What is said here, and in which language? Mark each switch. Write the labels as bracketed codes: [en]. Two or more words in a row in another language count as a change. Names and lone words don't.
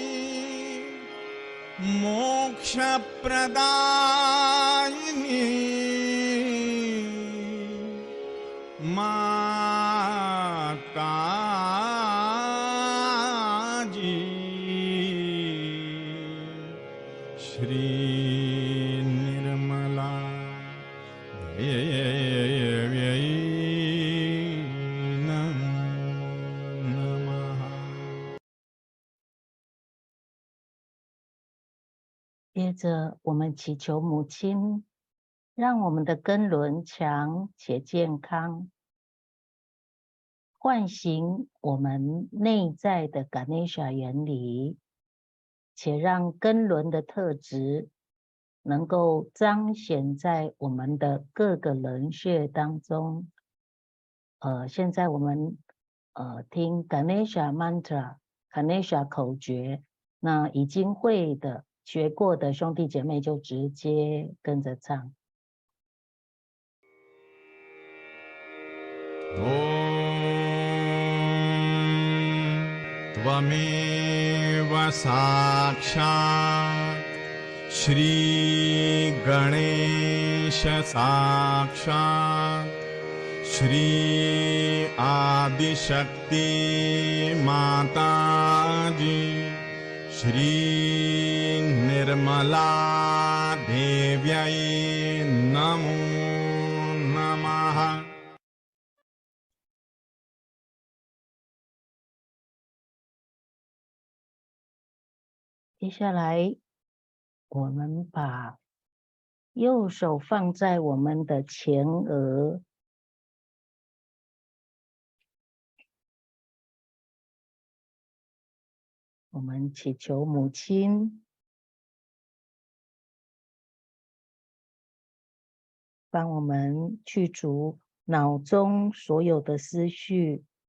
[sa] मोक्षप्रदायिनी माताजी श्री निर्मला देव्यै नमो नमः। [zh] 接着，我们祈求母亲，让我们的根轮强且健康，唤醒我们内在的 Ganesha 原理，且让根轮的特质能够彰显在我们的各个轮穴当中。现在我们听 Ganesha Mantra、Ganesha 口诀，那已经会的、学过的兄弟姐妹就直接跟着唱。 [sa] त्वमेव साक्षात् श्रीगणेश साक्षात् श्री आदिशक्ति माताजी श्री निर्मला देव्यै नमो नमः। [zh] 接下来，我们把右手放在我们的前额，我们祈求母亲帮我们去除脑中所有的思绪，